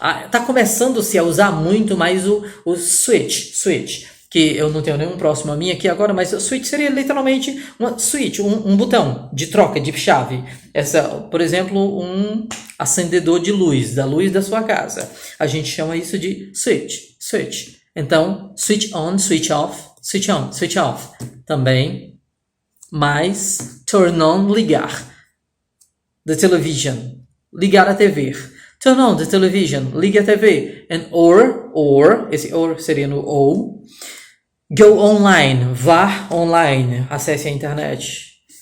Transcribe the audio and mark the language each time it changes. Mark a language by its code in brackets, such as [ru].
[pt] Tá começando-se a usar muito mais o switch, que eu não tenho nenhum próximo a mim aqui agora, mas o switch seria literalmente um botão de troca de chave. Por exemplo, um acendedor de luz, da luz da sua casa. A gente chama isso de switch. [en] Então, switch on, switch off, switch on, switch off. [pt] Também, mas [en] turn on, [pt] ligar. [en] The television, [pt] ligar a TV. [en] Turn on the television, [pt] ligue a TV. And esse or seria no ou. [en] Go online, [pt] vá online, acesse a internet.